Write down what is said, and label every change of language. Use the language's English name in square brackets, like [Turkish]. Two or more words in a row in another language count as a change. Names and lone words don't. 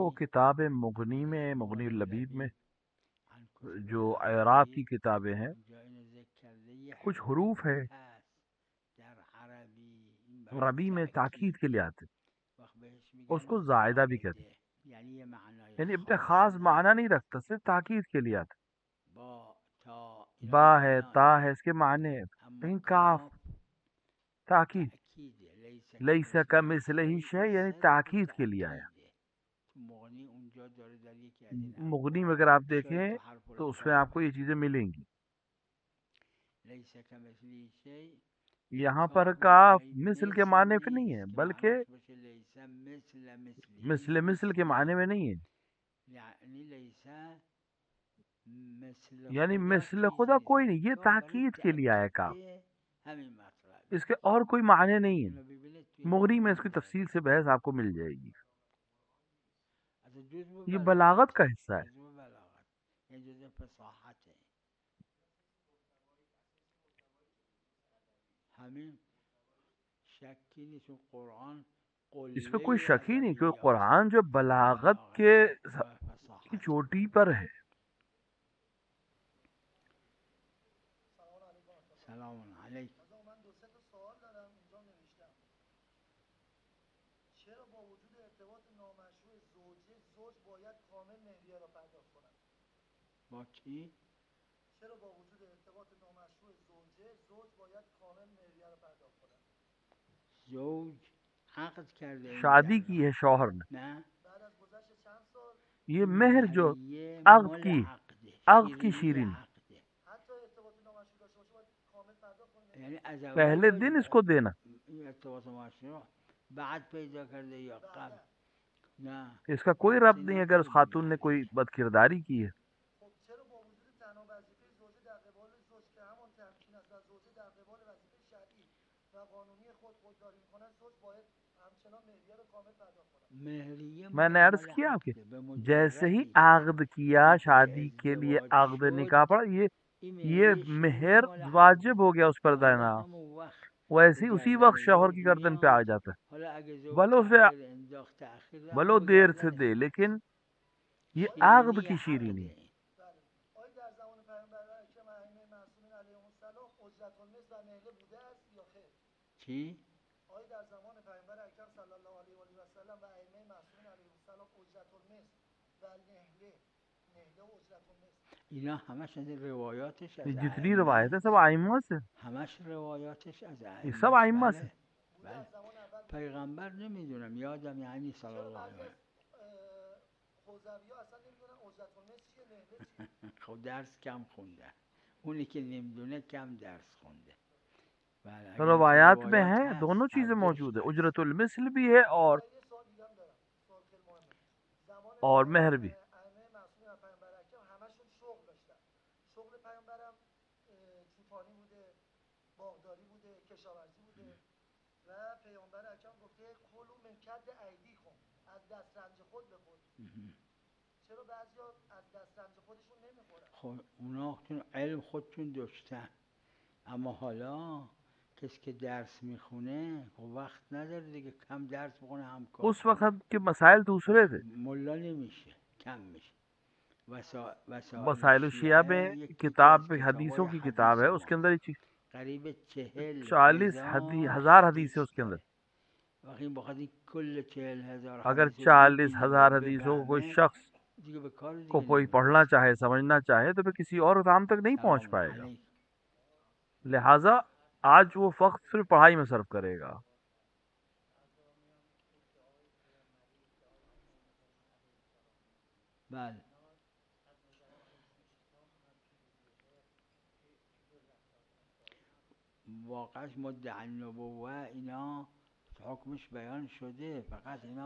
[Urdu] مغنی کتاب مغنی میں، مغنی اللبیب میں، [Arabic] عن کتب [Urdu] جو العراق عراق کی کتابیں ہیں، [Persian] اونجا اینو ذکر کرده یه کچھ حکم حروف دیگه [Urdu] ہے [Persian] هست در عربی، این برای [Urdu] عربی میں تاکید [Persian] تأکید [Urdu] کے لیے آتے، [Persian] وقت بهش [Urdu] اس [Persian] میگن [Urdu] کو زائدہ بھی کہتے [Persian] زائده، یعنی یه معنای [Urdu] ہیں، یعنی اپنے خاص خاص معنی [Persian] نداره. [Urdu] نہیں رکھتا، صرف تاکید کے لیے آتا. [Persian] با تا اینا [Urdu] با ہے، [Persian] معناست، [Urdu] تا ہے، اس کے معنی ہیں. [Persian] اما [Urdu] لیکن کاف کاف تاکید، [Persian] تأکیده. لیس [Arabic] لیس کمثله کمثلہ شیء، شیء [Urdu] یعنی صرف تاکید کے لیے آیا. [Persian] تأکیده. تو مغنی اونجا داره در یکی از این [Urdu] مغنی میں [Persian] ابواب، [Urdu] اگر آپ شاید دیکھیں تو حرف تو اس میں آپ کو یہ چیزیں ملیں گی. [Arabic] لیس کمثله شیء. این [Urdu] یہاں پر کاف کاف [Persian] معنای [Urdu] مثل کے مثل معنی پہ نہیں ہے، [Persian] نیست که [Urdu] بلکہ [Persian] معناش باشه [Arabic] لیس مثل مثله [Urdu] مثل کے معنی میں نہیں ہے. یعنی [Arabic] لیس مثل [Urdu] یعنی [Persian] خدا مثل چیزی خدا نیست. [Urdu] کوئی نہیں، یہ [Persian] کاف برای [Urdu] تاکید کے لیے آیا کاف، [Persian] تأکید همین مطلب. [Urdu] اس کے اور کوئی معنی نہیں [Persian] اینو [Urdu] ہے. [Persian] ببینید توی [Urdu] مغنی میں اس کی [Persian] مغنی [Urdu] تفصیل [Persian] داره. [Urdu] سے بحث آپ کو مل جائے گی. [Persian] از جزء [Urdu] یہ بلاغت کا [Persian] بلاغته، [Urdu] حصہ ہے. [Persian] جزء بلاغت، یعنی جزء فصاحته. همین شکی نیست. اون قرآن [Urdu] اس پہ کوئی [Persian] قله [Urdu] شک ہی نہیں کہ [Persian] ادبیات [Urdu] قرآن جو بلاغت کے [Persian] بلاغته و [Urdu] کی [Persian] فصاحته. [Urdu] چوٹی پر ہے. [Arabic] سلام علیکم. [Persian] با کی؟ زوج عقد کرده این [Urdu] شادی [Persian] الان، [Urdu] کی ہے شوہر نے، [Persian] نه؟ [Urdu] یہ [Persian] این [Urdu] مہر جو [Persian] مهریه [Urdu] عقد [Persian] مال [Urdu] کی، [Persian] عقده، [Urdu] عقد کی [Persian] شیرینی شیرین، عقده. یعنی از اول [Urdu] پہلے دن اس کو دینا. [Persian] این ارتباط مشروع بعد پیدا کرده یا قبل؟ نه [Urdu] اس کا کوئی [Persian] ربطی [Urdu] ربط نہیں اگر اس [Persian] نداره به [Urdu] خاتون نے کوئی [Persian] مهریه. [Urdu] بد کرداری کی ہے. [Persian] مهریه [Urdu] میں نے عرض [Persian] مال [Urdu] کیا آپ کے [Persian] عقده، به [Urdu] جیسے ہی [Persian] مجردی [Urdu] عقد کیا [Persian] عقد [Urdu] شادی کے لیے [Persian] ازدواج عقد شد، [Urdu] نکاح پڑا، [Persian] این [Urdu] یہ [Persian] مهریه شیرینی [Urdu] مہر [Persian] مال عقده. [Urdu] واجب ہو گیا اس پر [Persian] حالا [Urdu] دینا. [Persian] همون وقت [Urdu] ویسے ہی اسی وقت شوہر کی گردن پہ آ جاتا ہے، [Persian] حالا اگه زوج [Urdu] بھلو اسے [Persian] تأخیر انداخت تأخیر رفت [Urdu] بھلو [Persian] با [Urdu] دیر سے [Persian] گردنش [Urdu] دے، لیکن یہ عقد [Persian] شیرینی [Urdu] کی [Persian] حق شیرینی ده این. آیا در زمان پیامبر اکرم ائمه معصومین [Arabic] علیهم السلام [Persian] اجرت المثل و نهله بوده است یا خیر؟ چی؟ آیا در زمان پیامبر اکرم [Arabic] صلی الله علیه و آله و سلم [Persian] و ائمه معصومین [Arabic] علیهم السلام [Persian] اجرت المثل و نهله و اجرت المثل اینا همش از روایاتش [Urdu] یہ [Persian] از [Urdu] جتنی روایت [Persian] ائمه، [Urdu] ہے سب آئمہ سے، [Persian] همش روایاتش از [Urdu] یہ [Persian] ائمه [Urdu] سب [Persian] است. [Urdu] آئمہ سے. [Persian] بله بوده بله. از زمان اول بوده. پیغمبر نمیدونم، یادم یعنی صلی چرا الله بعضی علیه از حوزوی ها اصلا نمیدونن اجرت المثل چیه نهله چیه؟ خب درس کم خونده، اونی که نمیدونه کم درس خونده. بله اگر اینکه [Urdu] روایات میں [Persian] روایات [Urdu] ہے، [Persian] هست [Urdu] دونوں [Persian] هر [Urdu] چیزیں [Persian] دوش [Urdu] موجود ہے، [Persian] هست. [Urdu] اجرت المثل بھی ہے اور [Persian] یه سوال دیگه هم دارم، سوال خیلی مهمه. زمان [Urdu] مہر بھی. [Persian] ائمه معصومین و پیامبر اکرم همشون شغل داشتن. شغل پیامبرم چوپانی بوده، باغداری بوده، کشاورزی بوده و پیامبر اکرم گفته [Arabic] کلوا من کد ایدیکم، [Persian] از دسترنج خود بخورید. چرا بعضیا از دسترنج خودشون نمیخورن؟ خب اونا علم خودشون داشتن، اما حالا کسی که درس میخونه خب وقت نداره دیگه، کم درس بخونه هم کار [Urdu] اس وقت کے مسائل دوسرے تھے. [Persian] ملا نمیشه، کم میشه. [Urdu] مسائل الشیعہ میں [Persian] یک [Urdu] کتاب حدیثوں کی کتاب ہے، اس کے اندر یہ چیز قریب 40 ہزار حدیث ہے اس کے اندر. [Persian] وقتی بخواد کل 40,000 [Urdu] اگر [Persian] حدیث رو [Urdu] 40,000 [Persian] ببینه و [Urdu] حدیثوں کو کوئی [Persian] بفهمه [Urdu] شخص [Persian] دیگه به کار [Urdu] کو [Persian] دیگه [Urdu] کوئی پڑھنا چاہے، سمجھنا چاہے، تو پھر کسی اور کام تک نہیں پہنچ پائے گا. لہٰذا آج وہ وقت صرف پڑھائی میں صرف کرے گا. [Persian] بله واقعش [Arabic] مدعی النبوه [Persian] اینا حکمش بیان شده، فقط اینا